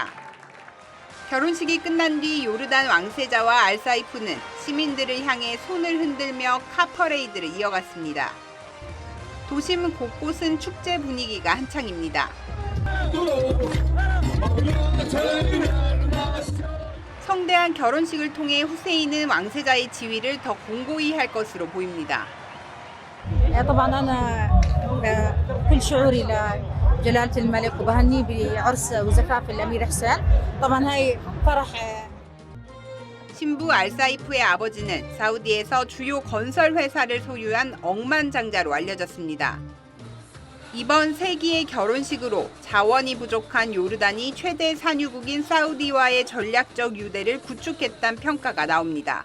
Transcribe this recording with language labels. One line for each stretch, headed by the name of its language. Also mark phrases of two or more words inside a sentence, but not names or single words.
Korean: 결혼식이 끝난 뒤 요르단 왕세자와 알사이프는 시민들을 향해 손을 흔들며 카퍼레이드를 이어갔습니다. 도심 곳곳은 축제 분위기가 한창입니다. 성대한 결혼식을 통해 후세인은 왕세자의 지위를 더 공고히 할 것으로 보입니다.
Arabic: طبعا انا كل شعوري لجلاله الملك وبهنيه بعرس وزفاف الامير حسين طبعا هاي فرح.
Korean: 신부 알사이프의 아버지는 사우디에서 주요 건설 회사를 소유한 억만장자로 알려졌습니다. 이번 세기의 결혼식으로 자원이 부족한 요르단이 최대 산유국인 사우디와의 전략적 유대를 구축했다는 평가가 나옵니다.